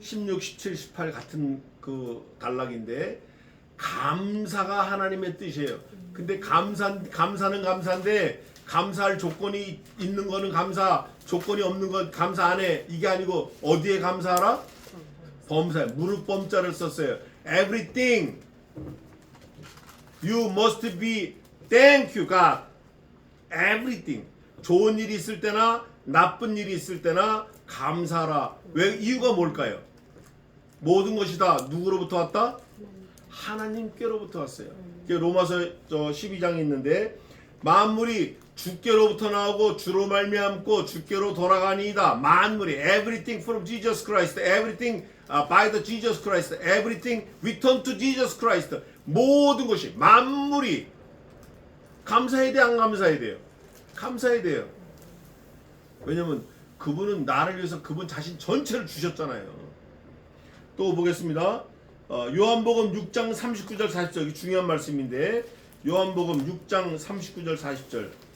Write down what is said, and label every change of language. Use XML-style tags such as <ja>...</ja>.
<ko>16, 17, 18 같은 그 단락인데 감사가 하나님의 뜻이에요. 근데 감사는 감사인데 감사할 조건이 있는 거는 감사, 조건이 없는 건 감사 안 해. 이게 아니고 어디에 감사하라? 범사에 무릎 범자를 썼어요.</ko> <en>Everything you must be thank you God. Everything.</en> <ko>좋은 일이 있을 때나 나쁜 일이 있을 때나 감사하라. 왜? 이유가 뭘까요? 모든 것이 다 누구로부터 왔다? 하나님께로부터 왔어요. 로마서 12장에 있는데 만물이 주께로부터 나오고 주로 말미암고 주께로 돌아가니이다. 만물이</ko> <en>everything from Jesus Christ, everything by the Jesus Christ, everything return to Jesus Christ.</en> <ko>모든 것이 만물이 감사해야 돼, 안 감사해야 돼요? 감사해야 돼요. 왜냐면 그분은 나를 위해서 그분 자신 전체를 주셨잖아요. 또 보겠습니다. 요한복음 6장 39절 40절 이게 중요한 말씀인데 요한복음 6장 39절 40절</ko>